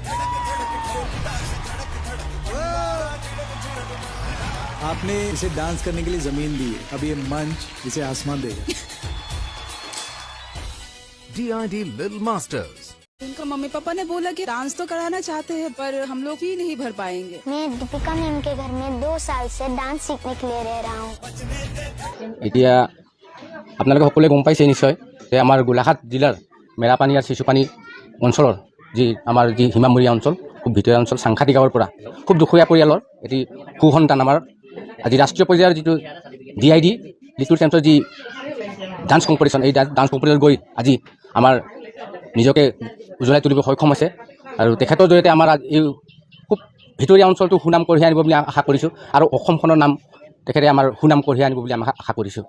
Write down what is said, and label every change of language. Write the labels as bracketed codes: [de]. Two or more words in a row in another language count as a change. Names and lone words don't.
[hi] आपने इसे डांस करने के लिए जमीन दी है, अब ये मंच इसे आसमान देगा। DID Little Masters. उनका मम्मी पापा ने बोला कि डांस तो कराना चाहते हैं पर हम लोग ही नहीं भर पाएंगे। मैं दीपिका मैम के घर में 2 साल से डांस सीखने के लिए रह रहा हूँ। [as] এতিয়া আপোনালোকে সকলোৱে গম পাইছে নিশ্চয় যে আমাৰ গোলাঘাট জিলাৰ মেৰাপানী আৰু শিশুপানী অঞ্চলৰ আমাৰ সীমামূৰীয়া অঞ্চল খুব ভিতৰীয়া অঞ্চল সাংঘাতিক গাঁৱৰ পৰা খুব দুখীয়া পৰিয়ালৰ এটি সুসন্তান আমাৰ আজি ৰাষ্ট্ৰীয় পৰ্যায়ৰ যিটো DID লিটল চেম্পিয়ন যি [en] dance competition [as] এই [en] dance competition [as] গৈ আজি আমাৰ নিজকে উজ্বলাই তুলিব সক্ষম হৈছে আৰু তেখেতৰ জৰিয়তে আমাৰ এই খুব ভিতৰীয়া অঞ্চলটো সুনাম কঢ়িয়াই আনিব বুলি আশা কৰিছোঁ আৰু অসমখনৰ নাম তেখেতে আমাৰ সুনাম কঢ়িয়াই আনিব বুলি আমি আশা কৰিছোঁ।